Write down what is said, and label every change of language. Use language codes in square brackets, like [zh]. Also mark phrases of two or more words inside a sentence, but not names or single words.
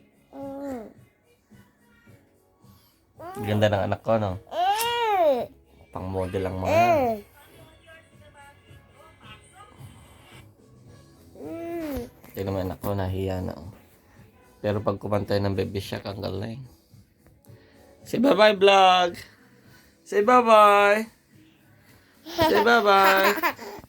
[tl] Ganda ng anak ko, no? Pang model ang mga yan. Tingnan mo yung anak ko, nahiya na. Oh. Pero pag kumantay ng Baby Shark, ang galing. [en] Say bye-bye, vlog! Say bye-bye! Say bye-bye!